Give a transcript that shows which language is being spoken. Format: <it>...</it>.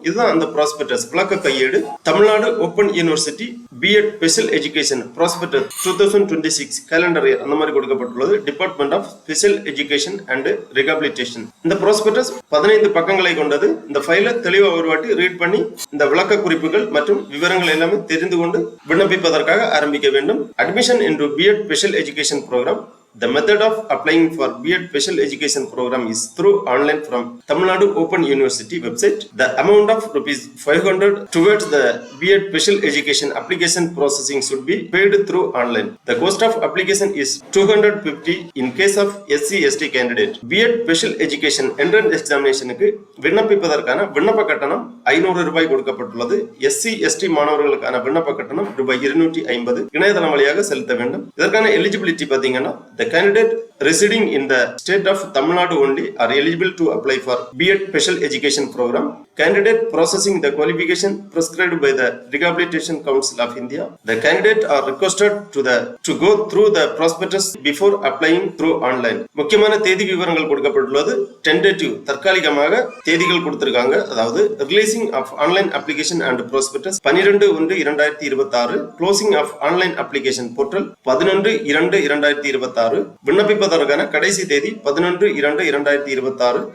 <ta>இதுதான் அந்த ப்ராஸ்பெக்டஸ் விளக்க கையேடு. Tamil Nadu open university BEd special education prospectus 2026 calendar year அந்த மாதிரி கொடுக்கப்பட்டுள்ளது. Department of special education and rehabilitation. இந்த ப்ராஸ்பெக்டஸ் 15 பக்கங்களை கொண்டது. இந்த ஃபைலை தெளிவா ஒரு வாட்டி ரீட் பண்ணி இந்த விளக்க குறிப்புகள் மற்றும் விவரங்கள் எல்லாமே தெரிந்து கொண்டு விண்ணப்பிப்பதற்காக ஆரம்பிக்க வேண்டும். Admission into BEd special education programme.</ta> <en>The method of applying for B.Ed Special Education Program is through online from Tamil Nadu Open University website. The amount of ₹500 towards the B.Ed Special Education application processing should be paid through online. The cost of application is $250 in case of SC/ST candidate.</en> <ta>B.Ed Special Education Entrance Examination க்கு விண்ணப்பிப்பதற்கான விண்ணப்ப கட்டணம் ₹500 கொடுக்கப்பட்டுள்ளது. SC/ST மாணவர்களுக்கான விண்ணப்ப கட்டணம் ₹250 இணையதளம் வழியாக செலுத்த வேண்டும். இதற்கான எலிஜிபிலிட்டி பாத்தீங்கன்னா</ta> <en>the candidate residing in the state of Tamil Nadu only are eligible to apply for B.Ed Special Education Program. Candidate processing the qualification prescribed by the Rehabilitation Council of India. The candidate are requested to go through the prospectus before applying through online.</en> <ta>முக்கியமான தேதி விவரங்கள் கொடுக்கப்பட்டுள்ளது. Tentative தற்காலிகமாக தேதிகள் கொடுத்திருக்காங்க. அதாவது releasing of online application and prospectus 12/1/2026. Closing of online application portal 11/2/2026. விண்ணப்பிப்பதற்கான கடைசி தேதி 11/2/2026.</ta>